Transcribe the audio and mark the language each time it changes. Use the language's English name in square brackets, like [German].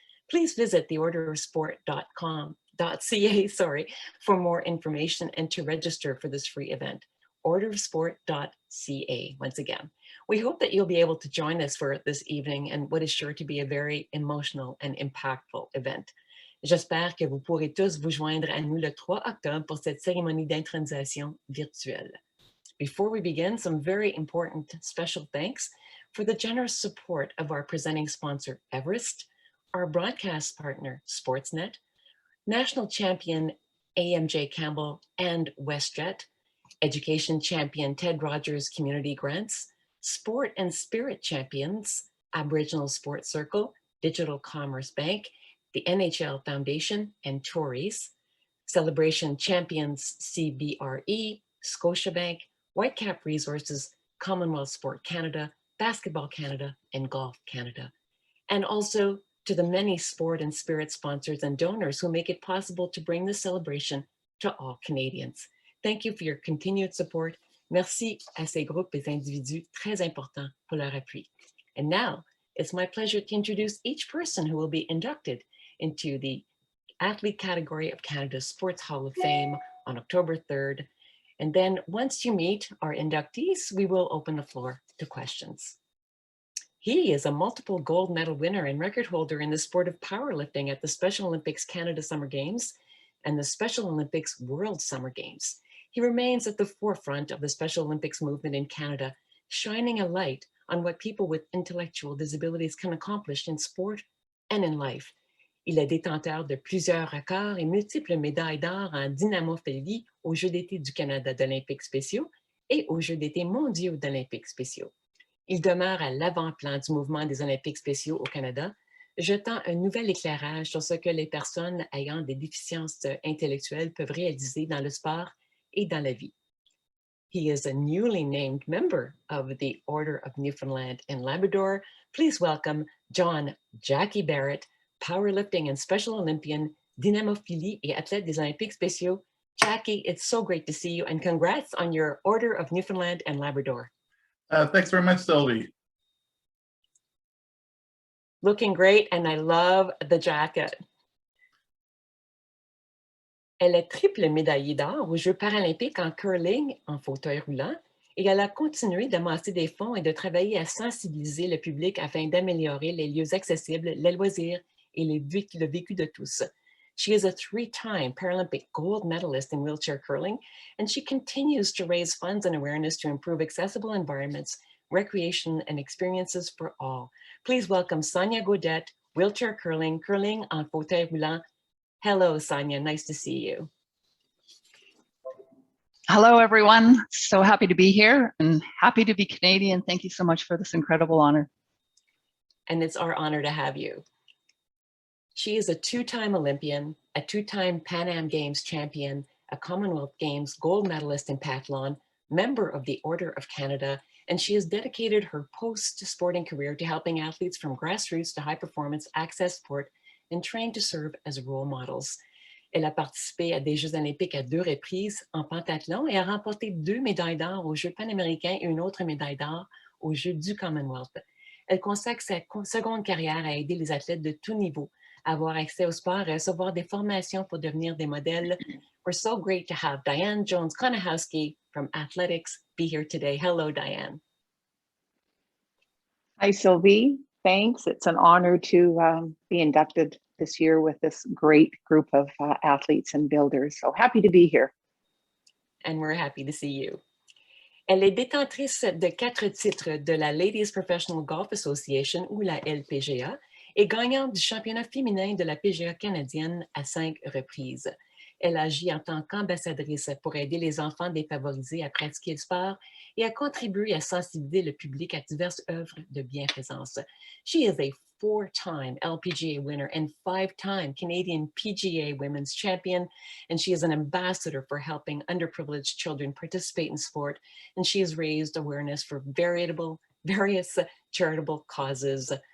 [English] Please visit theorderofsport.ca for more information and to register for this free event. orderofsport.ca once again. We hope that you'll be able to join us for this evening and what is sure to be a very emotional and impactful event. [French] J'espère que vous pourrez tous vous joindre à nous le 3 octobre pour cette cérémonie d'intronisation virtuelle. [English] Before we begin, some very important special thanks for the generous support of our presenting sponsor, Everest, our broadcast partner, Sportsnet, national champion AMJ Campbell and WestJet, education champion Ted Rogers Community Grants, sport and spirit champions, Aboriginal Sports Circle, Digital Commerce Bank, the NHL Foundation, and Tories, celebration champions CBRE, Scotiabank, Whitecap Resources, Commonwealth Sport Canada, Basketball Canada, and Golf Canada. And also to the many sport and spirit sponsors and donors who make it possible to bring this celebration to all Canadians. Thank you for your continued support. [French] Merci à ces groupes et individus très importants pour leur appui. [English] And now, it's my pleasure to introduce each person who will be inducted into the athlete category of Canada's Sports Hall of Fame on October 3rd. And then once you meet our inductees, we will open the floor to questions. He is a multiple gold medal winner and record holder in the sport of powerlifting at the Special Olympics Canada Summer Games and the Special Olympics World Summer Games. He remains at the forefront of the Special Olympics movement in Canada, shining a light on what people with intellectual disabilities can accomplish in sport and in life. [French] Il est détenteur de plusieurs records et multiples médailles d'or en dynamophilie aux Jeux d'été du Canada d'Olympiques spéciaux et aux Jeux d'été mondiaux d'Olympiques spéciaux. Il demeure à l'avant-plan du mouvement des Olympiques spéciaux au Canada, jetant un nouvel éclairage sur ce que les personnes ayant des déficiences intellectuelles peuvent réaliser dans le sport et dans la vie. [English] He is a newly named member of the Order of Newfoundland and Labrador. Please welcome John Jackie Barrett, powerlifting and Special Olympian, [French] dynamophilie et athlète des Olympiques spéciaux. [English] Jackie, it's so great to see you and congrats on your Order of Newfoundland and Labrador. Thanks very much, Sylvie. Looking great, and I love the jacket. [French] Elle est triple médaillée d'or aux Jeux paralympiques en curling en fauteuil roulant et elle a continué d'amasser des fonds et de travailler à sensibiliser le public afin d'améliorer les lieux accessibles, les loisirs et le vécu de tous. [English] She is a three-time Paralympic gold medalist in wheelchair curling, and she continues to raise funds and awareness to improve accessible environments, recreation, and experiences for all. Please welcome Sonia Gaudette, wheelchair curling [French] en fauteuil roulant. [English] Hello, Sonia, nice to see you. Hello, everyone. So happy to be here and happy to be Canadian. Thank you so much for this incredible honor. And it's our honor to have you. She is a two-time Olympian, a two-time Pan Am Games champion, a Commonwealth Games gold medalist in pentathlon, member of the Order of Canada, and she has dedicated her post-sporting career to helping athletes from grassroots to high-performance access sport and trained to serve as role models. [French] Elle a participé à des Jeux olympiques à 2 reprises en pentathlon et a remporté 2 médailles d'or aux Jeux panaméricains et une autre médaille d'or aux Jeux du Commonwealth. Elle consacre sa seconde carrière à aider les athlètes de tout niveau à avoir accès au sport et à recevoir des formations pour devenir des modèles. [English] We're so great to have Diane Jones-Konichowski from Athletics be here today. Hello, Diane. Hi, Sylvie. Thanks. It's an honor to be inducted this year with this great group of athletes and builders. So happy to be here. And we're happy to see you. [French] Elle est détentrice de 4 titres de la Ladies Professional Golf Association ou la LPGA et gagnante du championnat féminin de la PGA canadienne à 5 reprises. Elle agit en tant qu'ambassadrice pour aider les enfants défavorisés à pratiquer le sport et à contribuer à sensibiliser le public à diverses œuvres de bienfaisance. [English] She is a 4-time LPGA winner and 5-time Canadian PGA Women's Champion, and she is an ambassador for helping underprivileged children participate in sport, and she has raised awareness for various charitable causes.